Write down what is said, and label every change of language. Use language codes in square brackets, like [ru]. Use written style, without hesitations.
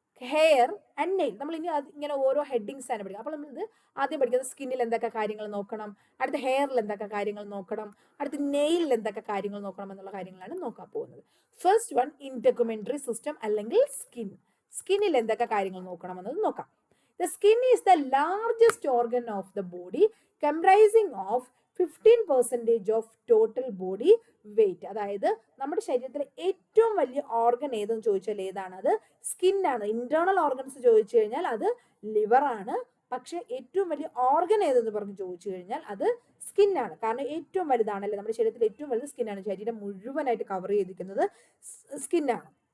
[ml] Hair and nail. നമ്മൾ ഇനി ഇങ്ങനെ ഓരോ ഹെഡിങ്സ് ആണ് പഠിക്കുക. അപ്പോൾ നമ്മളിത് ആദ്യം പഠിക്കുന്നത് സ്കിന്നിൽ എന്തൊക്കെ കാര്യങ്ങൾ നോക്കണം, അടുത്ത ഹെയറിൽ എന്തൊക്കെ കാര്യങ്ങൾ നോക്കണം, അടുത്ത നെയിലിൽ എന്തൊക്കെ കാര്യങ്ങൾ നോക്കണം എന്നുള്ള കാര്യങ്ങളാണ് നോക്കാൻ പോകുന്നത്. ഫസ്റ്റ് വൺ, ഇന്റർകമെന്ററി സിസ്റ്റം അല്ലെങ്കിൽ സ്കിൻ. സ്കിന്നിൽ എന്തൊക്കെ കാര്യങ്ങൾ നോക്കണം എന്നത് നോക്കാം. [en] The skin is the largest organ of the body, comprising of 15% of total body weight. [ml] അതായത് നമ്മുടെ ശരീരത്തിലെ ഏറ്റവും വലിയ ഓർഗൻ ഏതെന്ന് ചോദിച്ചാൽ ഏതാണ്? അത് സ്കിന്നാണ്. ഇന്റേണൽ ഓർഗൻസ് ചോദിച്ചു കഴിഞ്ഞാൽ അത് ലിവർ ആണ്. പക്ഷെ ഏറ്റവും വലിയ ഓർഗൻ ഏതെന്ന് പറഞ്ഞ് ചോദിച്ചു കഴിഞ്ഞാൽ അത് സ്കിന്നാണ്. കാരണം ഏറ്റവും വലുതാണല്ലേ, നമ്മുടെ ശരീരത്തിൽ ഏറ്റവും വലുത് സ്കിന്നാണ്. ശരീരം മുഴുവനായിട്ട് കവർ ചെയ്തിരിക്കുന്നത് സ്കിന്നാണ്.